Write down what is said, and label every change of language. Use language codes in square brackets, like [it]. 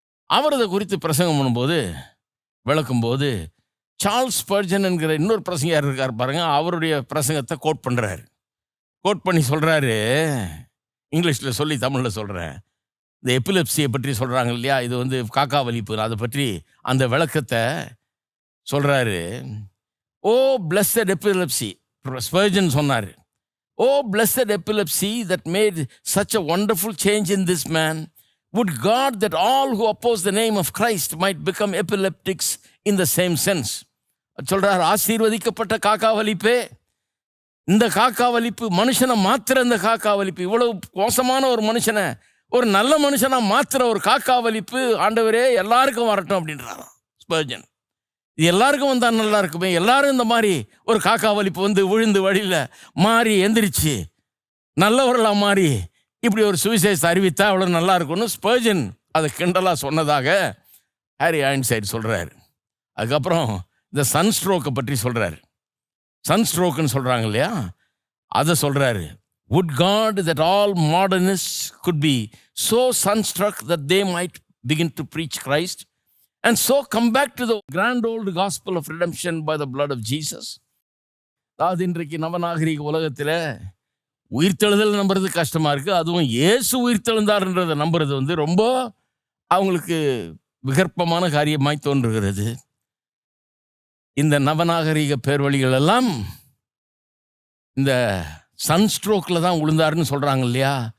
[ta] அவர் இதை குறித்து பிரசங்கம் பண்ணும்போது விளக்கும்போது சார்ல்ஸ் ஸ்பர்ஜன் என்கிற இன்னொரு பிரசங்கியார் இருக்கார் பாருங்க, அவருடைய பிரசங்கத்தை கோட் பண்ணுறாரு. கோட் பண்ணி சொல்கிறாரு, இங்கிலீஷில் சொல்லி தமிழில் சொல்கிறேன். இந்த எபிலெப்சியை பற்றி சொல்கிறாங்க இல்லையா, இது காக்கா வலிப்பு, அதை பற்றி அந்த விளக்கத்தை சொல்கிறாரு. [en] O blessed epilepsy, Spurgeon [ta] சொன்னார். [en] O blessed epilepsy that made such a wonderful change in this man. Would God that all who oppose the name of Christ might become epileptics in the same sense. [ta] சொல்கிறார், ஆசீர்வதிக்கப்பட்ட காக்கா வலிப்பே, இந்த காக்கா வலிப்பு மனுஷனை மாத்திர, இந்த காக்கா வலிப்பு இவ்வளவு மோசமான ஒரு மனுஷனை ஒரு நல்ல மனுஷனா மாத்திர ஒரு காக்கா வலிப்பு, ஆண்டவரே எல்லாருக்கும் வரட்டும் அப்படின்றாராம் ஸ்பர்ஜன். இது எல்லாருக்கும் வந்தால் நல்லா இருக்குமே, எல்லாரும் இந்த மாதிரி ஒரு காக்கா வலிப்பு விழுந்து வழியில் மாறி எந்திரிச்சு நல்லவர்களாக மாறி இப்படி ஒரு சுவிசேஷத்தை அறிவித்தா அவ்வளோ நல்லா இருக்கும்னு ஸ்பர்ஜன் அதை கிண்டலாக சொன்னதாக ஹாரி ஐன்ஸ்டைன் சொல்கிறாரு. அதுக்கப்புறம் இந்த சன் ஸ்ட்ரோக்கை பற்றி சொல்கிறாரு. சன் ஸ்ட்ரோக்குன்னு சொல்கிறாங்க இல்லையா, அதை சொல்கிறாரு. [en] Would God that all modernists could be so sunstruck that they might begin to preach Christ and so come back to the grand old gospel of redemption by the blood of Jesus. [ta] அதாவது இன்றைக்கு நவநாகரிக உலகத்தில் உயிர்த்தெழுதல் நம்புறது கஷ்டமாக இருக்குது. அதுவும் இயேசு உயிர்த்தெழுந்தார்ன்றதை நம்புறது ரொம்ப அவங்களுக்கு விகற்பமான காரியமாய் தோன்றுகிறது. இந்த நவநாகரிக பேர்வழிகள் எல்லாம் இந்த சன் ஸ்ட்ரோக்கில் தான் விழுந்தாருன்னு சொல்கிறாங்க இல்லையா?